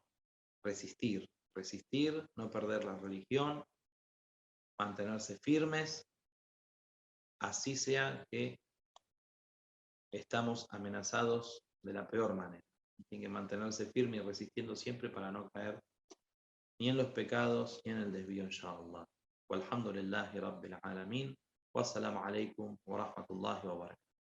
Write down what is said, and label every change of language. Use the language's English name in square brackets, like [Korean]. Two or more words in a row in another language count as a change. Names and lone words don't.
[Spanish] Resistir, no perder la religión, mantenerse firmes, así sea que estamos amenazados de la peor manera. Tienen que mantenerse firme y resistiendo siempre para no caer ni en los pecados ni en el desvío, inshallah. [Arabic] والحمد لله رب العالمين. والسلام عليكم ورحمة الله وبركاته.